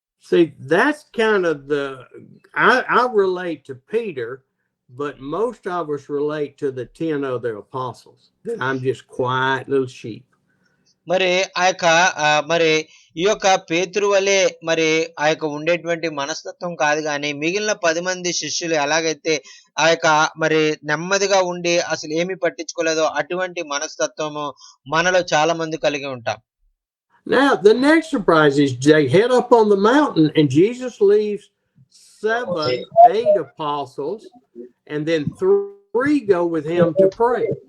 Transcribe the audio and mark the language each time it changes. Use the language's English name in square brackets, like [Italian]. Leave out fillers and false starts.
[English] See, that's kind of I relate to Peter, but most of us relate to the 10 other apostles. I'm just quiet little sheep. [Telugu] మరి మరి ఈ యొక్క పేతురు వలె మరి ఉండేటువంటి మనస్తత్వం కాదు గాని మిగిలిన 10 మంది శిష్యులు ఎలాగైతే మరి నెమ్మదిగా ఉండి అసలు ఏమీ పట్టించుకోలేదో అటువంటి మనస్తత్వము మనలో చాలా మంది కలిగి ఉంటాం. [English] Now, the next surprise is they head up on the mountain and Jesus leaves 8 apostles and then 3 go with him to pray.